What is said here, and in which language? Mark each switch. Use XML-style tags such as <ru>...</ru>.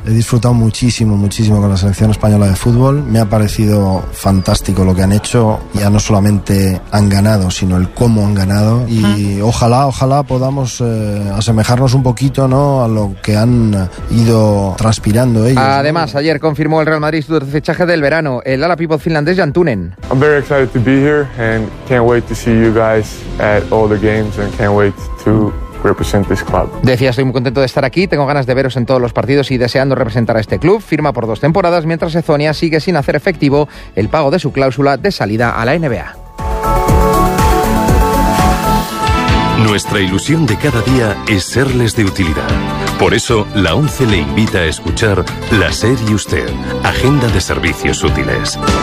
<es>He disfrutado muchísimo, muchísimo con la selección española de fútbol. Me ha parecido fantástico lo que han hecho. Ya no solamente han ganado, sino el cómo han ganado. Y ojalá podamos asemejarnos un poquito, ¿no?, a lo que han ido transpirando ellos. Además, ayer confirmó el Real Madrid su fichaje del verano, el ala pívot finlandés Jan Tunen.</es> <en>I'm very excited to be here and can't wait to see you guys at all the games and can't wait to represent this club.</en> <es>Decía, estoy muy contento de estar aquí, tengo ganas de veros en todos los partidos y deseando representar a este club. Firma por 2 temporadas mientras Ezonia sigue sin hacer efectivo el pago de su cláusula de salida a la NBA. Nuestra ilusión de cada día es serles de utilidad. Por eso, la ONCE le invita a escuchar La Ser y Usted, Agenda de Servicios Útiles.</es>